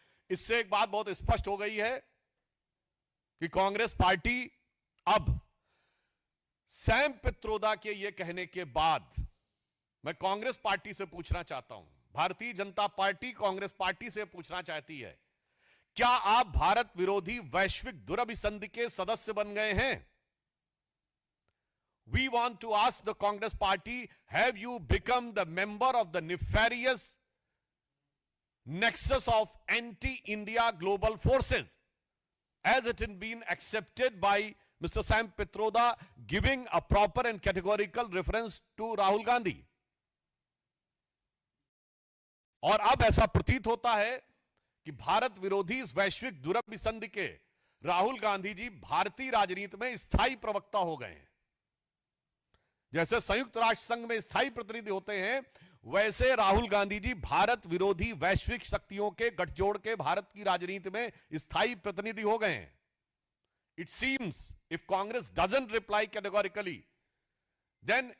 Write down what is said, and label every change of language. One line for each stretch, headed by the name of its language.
Hindi: इससे एक बात बहुत स्पष्ट हो गई है कि कांग्रेस पार्टी अब सैम पित्रोदा के यह कहने के बाद मैं कांग्रेस पार्टी से पूछना चाहता हूं, भारतीय जनता पार्टी कांग्रेस पार्टी से पूछना चाहती है, क्या आप भारत विरोधी वैश्विक दुरभिसंधि के सदस्य बन गए हैं?
English: We want to ask the Congress party, have you become the member of the nefarious nexus of anti-India global forces, as it has been accepted by Mr. Sam Pitroda, giving a proper and categorical reference to Rahul Gandhi?
Hindi: और अब ऐसा प्रतीत होता है कि भारत विरोधी इस वैश्विक दुरभिसंधि के राहुल गांधी जी भारतीय राजनीति में स्थायी प्रवक्ता हो गए हैं। जैसे संयुक्त राष्ट्र संघ में स्थायी प्रतिनिधि होते हैं, वैसे राहुल गांधी जी भारत विरोधी वैश्विक शक्तियों के गठजोड़ के भारत की राजनीति में स्थायी प्रतिनिधि हो गए हैं।
English: It seems if Congress doesn't reply categorically, then